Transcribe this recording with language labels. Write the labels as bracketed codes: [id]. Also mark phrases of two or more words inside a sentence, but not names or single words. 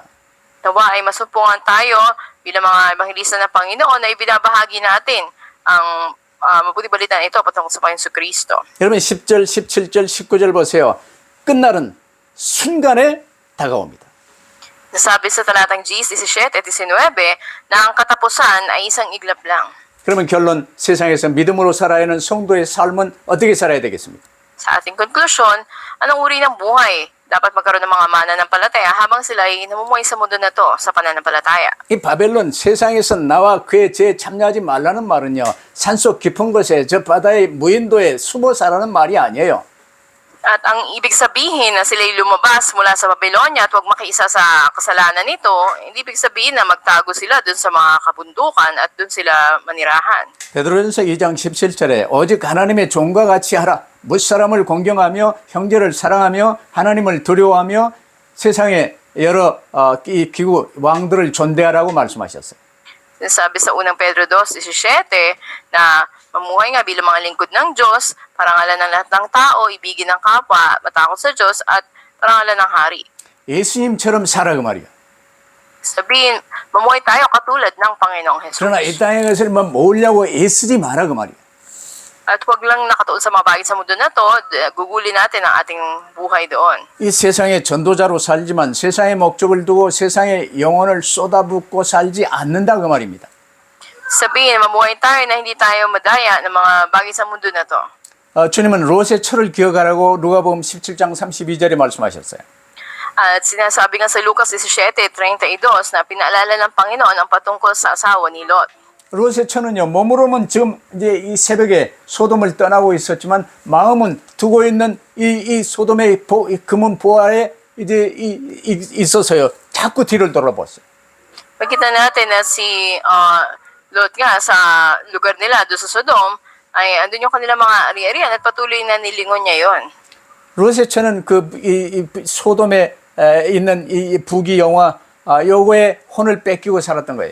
[tl] Nawa ay masumpungan tayo bilang mga ebanghilista ng Panginoon na ibinabahagi natin ang mabuti balita ito patungkol sa Panginoon Kristo. [ko] 여러분 10절, 17절, 19절 보세요. 끝날은 순간에 다가옵니다. [tl] Nasabi sa talatang 10, 17 at 19 na ang katapusan ay isang iglap lang. [ko] 그러면 결론, 세상에서 믿음으로 살아야 하는 성도의 삶은 어떻게 살아야 되겠습니까? [tl] Sa ating konklusyon, anong uri ng buhay dapat magkaroon ng mga mananampalataya habang sila ay namumuhay sa mundo na to sa pananampalataya? [ko] 이 바벨론 세상에서 나와 그의 죄에 참여하지 말라는 말은요, 산속 깊은 곳에 저 바다의 무인도에 숨어 살라는 말이 아니에요. [tl] At ang ibig sabihin na sila'y lumabas mula sa Babylonia at huwag makiisa sa kasalanan nito, hindi ibig sabihin na magtago sila dun sa mga kabundukan at dun sila manirahan. [ko] 베드로전서 2장 17절에 오직 하나님의 종과 같이 하라. 무사람을 공경하며 형제를 사랑하며 하나님을 두려워하며 세상의 여러 이 기구 왕들을 존대하라고 말씀하셨어요. [tl] Sabi sa unang Pedro 2:17 na mamuhay nga bilang mga lingkod ng Diyos, parangalan ng lahat ng tao, ibigin ng kapwa, matakot sa Diyos at parangalan ng hari. [ko] 예수님처럼 살아 그 말이야. [tl] Sabihin, mamuhay tayo katulad ng Panginoong Jesus. [ko] 그러나 이 땅의 것을 모으려고 애쓰지 마라 그 말이야. [tl] At huwag lang nakatuon sa mga bagay sa mundo na to, gugulin natin ang ating buhay doon. [ko] 이 세상의 전도자로 살지만 세상의 목적을 두고 세상의 영혼을 쏟아붓고 살지 않는다 그 말입니다. [tl] Sabihin, mamuhay tayo na hindi tayo madaya ng mga bagay sa mundo na to. [ko] 주님은 롯의 철을 기억하라고 누가복음 17장 32절에 말씀하셨어요. [tl] At sinasabi nga sa Lucas 17:32 na pinaalala ng Panginoon ang patungkol sa asawa ni Lot. [ko] 롯의 처는요, 몸으로는 지금 이제 이 새벽에 소돔을 떠나고 있었지만 마음은 두고 있는 이 소돔의 금은 보화에 이제 있어서요, 자꾸 뒤를 돌아봤어요. [tl] Makita natin na si Lot nga sa lugar nila doon sa Sodom ay andun yung kanilang mga ari-arian at patuloy na nilingon niya yon. [ko] 롯에처는 이 소돔에 있는 이 부귀 영화 요거에 혼을 뺏기고 살았던 거예요.